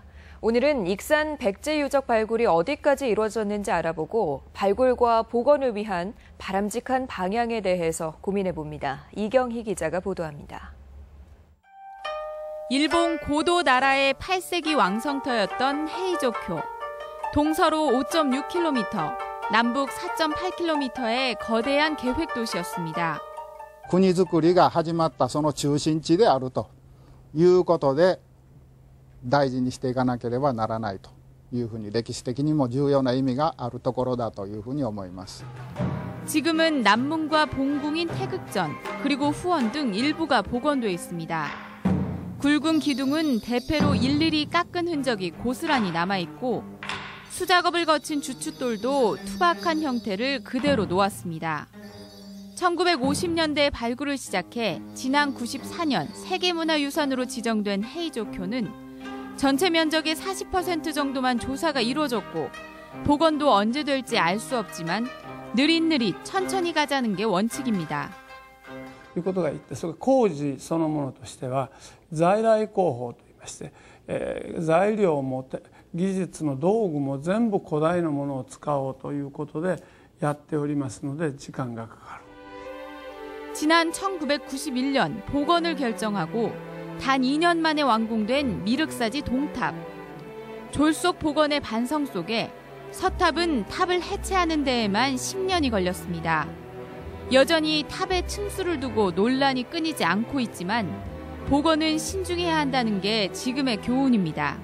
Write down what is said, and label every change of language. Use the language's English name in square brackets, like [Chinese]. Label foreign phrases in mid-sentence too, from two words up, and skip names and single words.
[Korean] 오늘은 익산 백제 유적 발굴이 어디까지 이루어졌는지 알아보고 발굴과 복원을 위한 바람직한 방향에 대해서 고민해봅니다. 이경희 기자가 보도합니다. 일본 고도 나라의 8세기 왕성터였던 헤이조쿄. 동서로 5.6km, 남북 4.8km의 거대한 계획도시였습니다. [Japanese] 国づくりが始まったその中心地であるということで大事にしていかなければならないというふうに歴史的にも重要な意味があるところだというふうに思います. [Korean] 지금은 남문과 봉궁인 태극전, 그리고 후원 등 일부가 복원돼 있습니다. 굵은 기둥은 대패로 일일이 깎은 흔적이 고스란히 남아있고 수작업을 거친 주춧돌도 투박한 형태를 그대로 놓았습니다. 1950년대에 발굴을 시작해 지난 94년 세계문화유산으로 지정된 헤이조쿄는 전체 면적의 40% 정도만 조사가 이루어졌고 복원도 언제 될지 알 수 없지만 느릿느릿 천천히 가자는 게 원칙입니다. [Japanese] いうことが言って、それ工事そのものとしては在来工法といいまして、材料も技術の道具も全部古代のものを使おうということでやっておりますので時間がかかる. [Korean] 지난 1991년 복원을 결정하고 단 2년 만에 완공된 미륵사지 동탑. 졸속 복원의 반성 속에 서탑은 탑을 해체하는 데에만 10년이 걸렸습니다. 여전히 탑에 층수를 두고 논란이 끊이지 않고 있지만 복원은 신중해야 한다는 게 지금의 교훈입니다.